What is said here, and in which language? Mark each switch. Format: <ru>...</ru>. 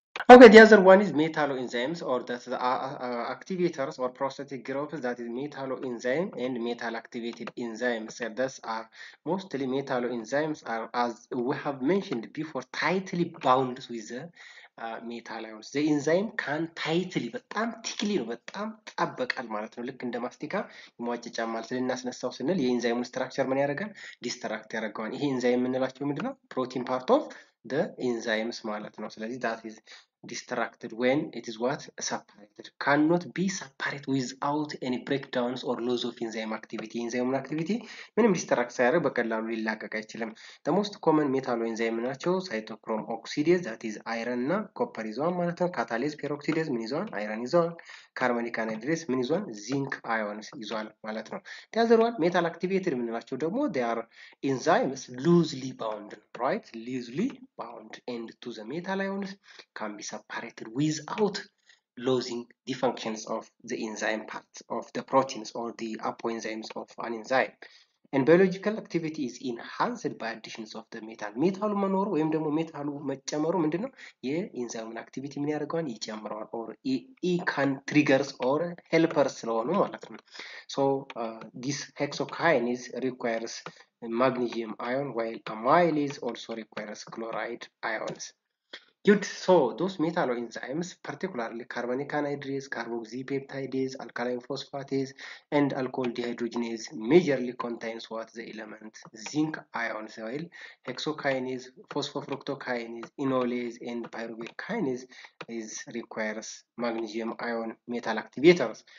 <en>Okay, the other one is metalloenzymes, or that's the activators or prosthetic groups, that is metalloenzyme and metal activated enzymes. So that's mostly metalloenzymes are, as we have mentioned before, tightly bound with the metal ions. The enzyme can tightly</en> <am>በጣም ቲክሊ ነው በጣም ጣበቃል ማለት ነው። ልክ እንደ ማስቲካ ይሟጭጫል ማለት ልናስነሳው ስንል የኢንዛይሙን ስትራክቸር ምን ያደርጋል? ዲስትራክት ያደርገዋል። ይሄ ኢንዛይም የምንላቸው ምንድነው?</am> <en>ፕሮቲን ፓርት ኦፍ the enzymes</en> <am>ማለት ነው። ስለዚህ</am> <en>that is distracted when it is what separated, cannot be separated without any breakdowns or loss of enzyme activity. enzyme activity</en> <am>ምንም distract ሳያደርግ በቀላሉ ሊላቀቅ አይችልም።</am> <en>the most common metalloenzyme ናቸው cytochrome oxidase, that is iron እና copper</en> <am>ይዘዋል ማለት ነው።</am> <en>catalase peroxidase ምን ይዘዋል? iron ይዘዋል። carbonic anhydrase</en> <am>ምን ይዟል?</am> <en>zinc ions</en> <am>ይዟል ማለት ነው።</am> <en>the other one metal activated የምንላቸው ደግሞ they are enzymes loosely bound, right? loosely bound and to the metal ions can be separated without losing the functions of the enzyme parts of the proteins or the apoenzymes of an enzyme. And biological activity is enhanced by additions of the metal.</en> <am>ሜታሉ መኖሩ ወይም ደግሞ ሜታሉ መጨመሩ ምንድነው? የኢንዛይሙን አክቲቪቲ ምን ያደርገዋል? ይጨምረዋል።</am> <en>or can triggers or helpers ስለሆኑ ማለት ነው። So this hexokinase requires magnesium ion, while amylase also requires chloride ions. Good. So those metalloenzymes, particularly carbonic anhydrase, carboxypeptidase, alkaline phosphatase, and alcohol dehydrogenase, majorly contains what the element zinc ions, while hexokinase, phosphofructokinase, enolase, and pyruvate kinase requires magnesium ion metal activators.</en>